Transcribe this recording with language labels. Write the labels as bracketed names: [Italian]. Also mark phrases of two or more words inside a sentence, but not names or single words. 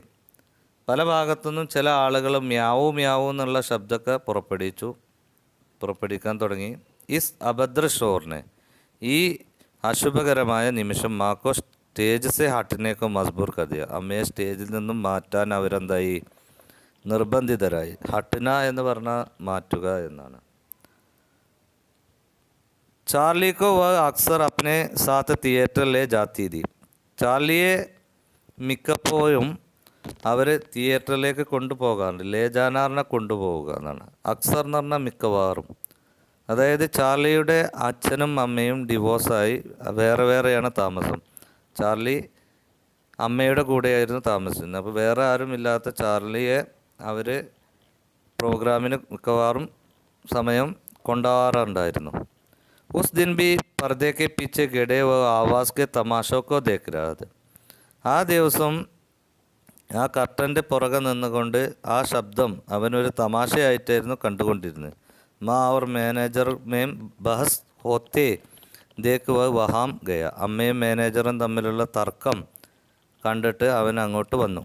[Malayalam] പല ഭാഗത്തുനിന്നും ചില ആളുകൾ മ്യാവു മ്യാവു എന്നുള്ള ശബ്ദമൊക്കെ പുറപ്പെടുവിക്കാൻ തുടങ്ങി. [Hindi] इस अभद्र शोर ने, [Malayalam] ഈ അശുഭകരമായ നിമിഷം [Hindi] माँ को स्टेज से हटाने को मजबूर कर दिया, [Malayalam] അമ്മയെ സ്റ്റേജിൽ നിന്നും മാറ്റാൻ അവരെന്തായി, നിർബന്ധിതരായി. ഹട്ടിന എന്ന് പറഞ്ഞാൽ മാറ്റുക എന്നാണ്. [Hindi] चार्ली को वह अक्सर अपने साथ थिएटर ले जाती थी. [Malayalam] ചാർലിയെ മിക്കപ്പോഴും അവർ തിയേറ്ററിലേക്ക് കൊണ്ടുപോകാറുണ്ട്. ലേ ജാനാറിനെ കൊണ്ടുപോവുക എന്നാണ്. അക്സർ എന്ന് പറഞ്ഞാൽ മിക്കവാറും. അതായത് ചാർലിയുടെ അച്ഛനും അമ്മയും ഡിവോഴ്സായി വേറെ വേറെയാണ് താമസം. ചാർലി അമ്മയുടെ കൂടെയായിരുന്നു താമസിക്കുന്നത്. അപ്പോൾ വേറെ ആരും ഇല്ലാത്ത ചാർലിയെ അവർ പ്രോഗ്രാമിന് മിക്കവാറും സമയം കൊണ്ടുപോകാറുണ്ടായിരുന്നു. [Hindi] उस दिन भी पर्दे के पीछे गड़े व आवाज़ के तमाशों को देख रहा था. [Malayalam] ആ ദിവസം ആ കർട്ടൻ്റെ പുറകെ നിന്നുകൊണ്ട് ആ ശബ്ദം അവനൊരു തമാശയായിട്ടായിരുന്നു കണ്ടുകൊണ്ടിരുന്നത്. [Hindi] माँ और मैनेजर में बहस होते देख वहाँ गया. [Malayalam] അമ്മയും മാനേജറും തമ്മിലുള്ള തർക്കം കണ്ടിട്ട് അവൻ അങ്ങോട്ട് വന്നു.